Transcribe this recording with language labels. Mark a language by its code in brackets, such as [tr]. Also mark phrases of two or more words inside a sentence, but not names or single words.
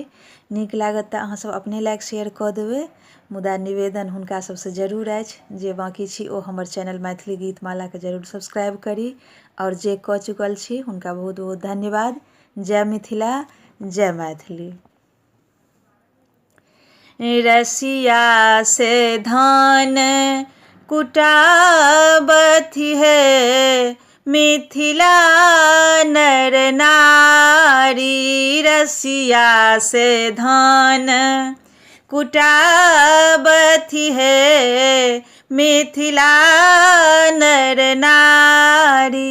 [mai] नीक लागत तऽ अहाँ सब अपने लाइक शेयर कऽ देबै, मुदा निवेदन हुनका सबसँ जरूर अछि जे बाँकी छी ओ हमर चैनल मैथिली गीत माला के जरूर सब्सक्राइब करी, और जे कऽ चुकल छी हुनका बहुत बहुत धन्यवाद। जय मिथिला, जय मैथिली। रसिया से धान कुटाबथि है मिथिला नर नारी। रसिया से धान कुटाबथि है मिथिला नर नारी।